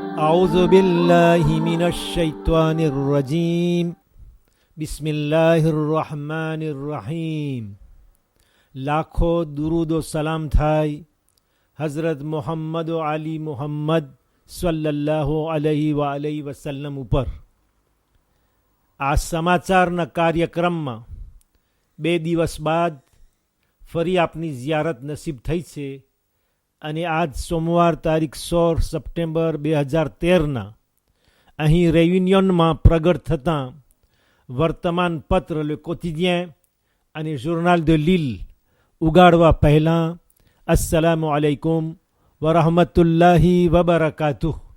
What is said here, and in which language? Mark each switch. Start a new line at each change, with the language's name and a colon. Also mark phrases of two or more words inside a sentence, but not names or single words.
Arabic: أعوذ بالله من الشيطان الرجيم بسم الله الرحمن الرحيم.
Gujarati: લાખો દુરૂદ સલામ થાય હઝરત મોહમ્મદ અલી મુહમ્મદ
Arabic: صلى الله عليه وسلم
Gujarati: ઉપર. આ સમાચારના કાર્યક્રમમાં 2 દિવસ બાદ ફરી આપની ઝિયારત નસીબ થઈ છે અને આજ સોમવાર તારીખ 16 સપ્ટેમ્બર 2013ના અહીં રેયુનિયનમાં પ્રગટ થતાં વર્તમાન પત્ર લે કોતિદિયન અને જોર્નાલ de Lille ઉગાડવા પહેલાં
Arabic: السلام عليكم ورحمة الله وبركاته.